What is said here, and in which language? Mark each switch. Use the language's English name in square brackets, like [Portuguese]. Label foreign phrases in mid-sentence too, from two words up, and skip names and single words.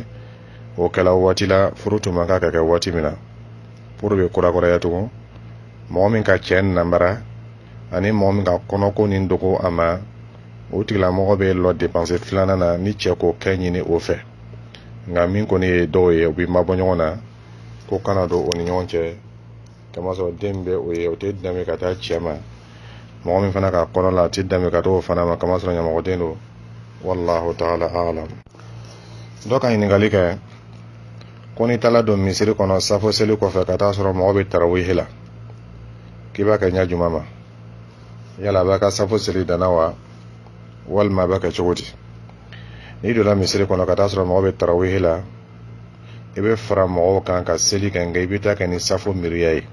[Bambara] o kɛla waati la furu tun man kan ka kɛ waati min na furu bɛ kurakuraya tugun mɔgɔ min ka cɛ namara ani mɔgɔ min ka kɔnɔko nin dogo a ma o tigilamɔgɔ bɛ lɔ dépense filanan na ni cɛ k'o kɛ ɲini o fɛ nka min kɔni ye dɔw ye u bɛ mabɔ ɲɔgɔn na ko kana don o ni ɲɔgɔn cɛ kamasɔrɔ den bɛ o ye o tɛ danbe ka taa cɛ ma mɔgɔ min fana ka kɔnɔ la a ti dɛmɛ ka t'o fana ma kamasɔrɔ ɲɛmɔgɔden don [Arabic] wallahu ta'ala a'lam. [Bambara] dɔ ka ɲininkali kɛ ko ni taala don misiri kɔnɔ safo seli kɔfɛ ka taa sɔrɔ mɔgɔ bɛ tarawihi la k'i b'a kɛ ɲɛ juma ma yala a b'a ka safo seli danna wa walima a b'a kɛ cogo di? n'i donna misiri kɔnɔ ka taa sɔrɔ mɔgɔ bɛ tarawihi la i bɛ fara mɔgɔw kan ka seli kɛ nka i bɛ taa kɛ ni safo miriya ye.